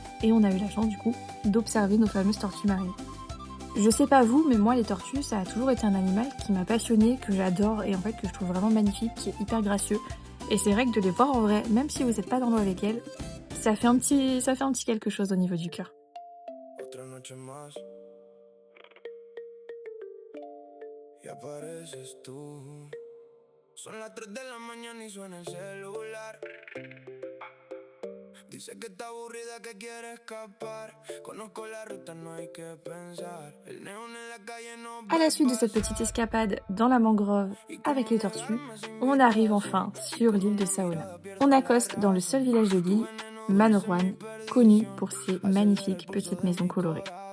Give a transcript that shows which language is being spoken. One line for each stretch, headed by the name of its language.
French: Et on a eu la chance, du coup, d'observer nos fameuses tortues marines. Je sais pas vous, mais moi les tortues, ça a toujours été un animal qui m'a passionnée, que j'adore et en fait que je trouve vraiment magnifique, qui est hyper gracieux. Et c'est vrai que de les voir en vrai, même si vous n'êtes pas dans l'eau avec elles, ça fait un petit quelque chose au niveau du cœur.
Spanish: Otra noche más, y apareces tú. Son las 3 de la mañana y suena el celular. Dice que está aburrida, que quiere escapar. Conozco la ruta, no hay que pensar. El neón en la calle no
French: À la ve suite de cette petite escapade dans la mangrove avec les tortues, on arrive enfin sur l'île de Saona. On accoste dans le seul village de l'île, Manor-Wan, connu pour ses magnifiques petites maisons colorées.